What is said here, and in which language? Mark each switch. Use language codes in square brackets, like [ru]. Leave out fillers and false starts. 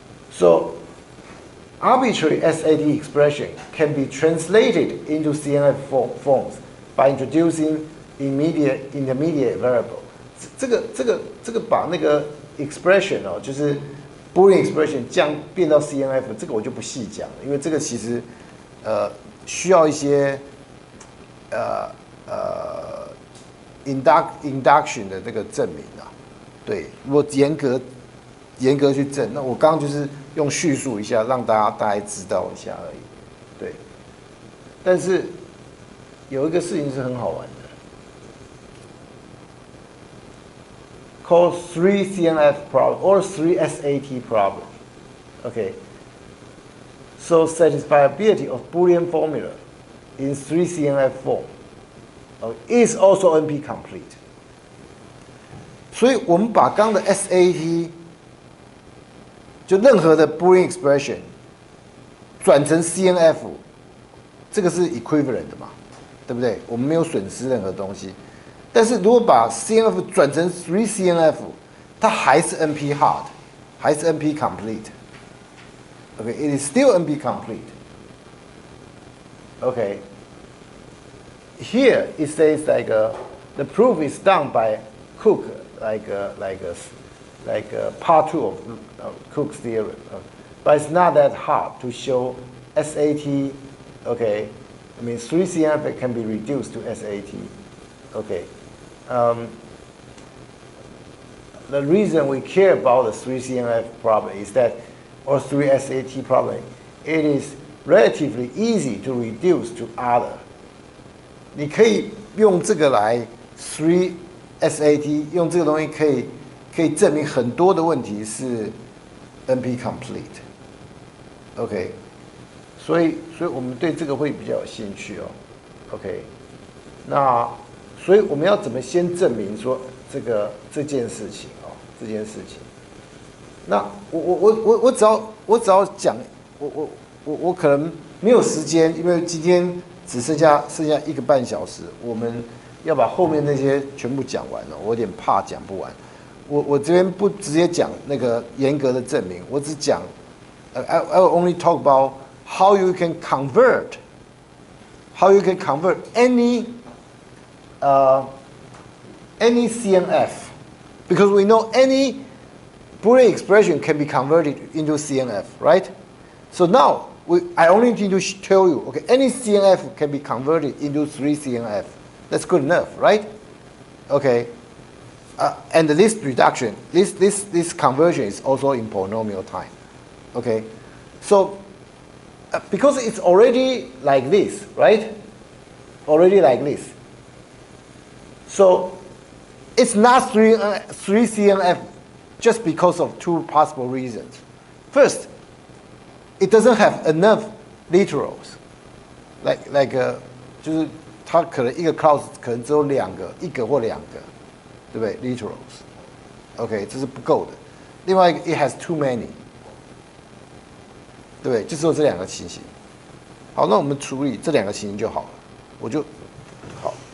[en] So arbitrary SAT expression can be translated into CNF forms by introducing intermediate variable. [zh] 这个把那个 expression 哦，就是 Boolean expression 变到 CNF， 这个我就不细讲了，因为这个其实需要一些induction 的这个证明啊。对，如果严格去证，那我刚刚就是用叙述一下，让大概知道一下而已。对，但是有一个事情是很好玩的。 [en] Called 3CNF problem or 3SAT problem. Okay. So satisfiability of Boolean formula in 3CNF form is also NP complete. [zh] 所以我们把刚的 SAT 就任何的 Boolean expression 转成 CNF， 这个是 equivalent 的嘛，对不对？我们没有损失任何东西。但是如果把 CNF 转成 3CNF， 它还是 NP hard， 还是 NP complete。 [en] Okay, it is still NP complete. Okay. Here it says like the proof is done by Cook, like part 2 of Cook's theorem. But it's not that hard to show SAT. Okay, I mean 3CNF can be reduced to SAT. Okay. The reason we care about the 3CNF problem is that, or 3SAT problem, it is relatively easy to reduce to other. [zh] 你可以用这个来 3SAT， 用这个东西可以证明很多的问题是 NP complete。 OK， 所以我们对这个会比较有兴趣哦。 OK， 那所以我们要怎么先证明说这件事情哦？这件事情，那我只要讲，我可能没有时间，因为今天只剩下1个半小时，我们要把后面那些全部讲完了，我有点怕讲不完。我这边不直接讲那个严格的证明，我只讲 [en] I will only talk about how you can convert any CNF, because we know any Boolean expression can be converted into CNF, right? So now I only need to tell you, okay, any CNF can be converted into 3 CNF. That's good enough, right? Okay. And this reduction, this conversion is also in polynomial time. Okay. So because it's already like this, right? Already like this. So it's not 3 CNF just because of 2 possible reasons. First, it doesn't have enough literals. [zh] Like 就是它可能一个 clause 可能只有一个或两个，对不对 ？literals。OK， 这是不够的。另外一个 [en] it has too many， [zh] 对不对？就只有这2个情形。好，那我们处理这2个情形就好了。我就好。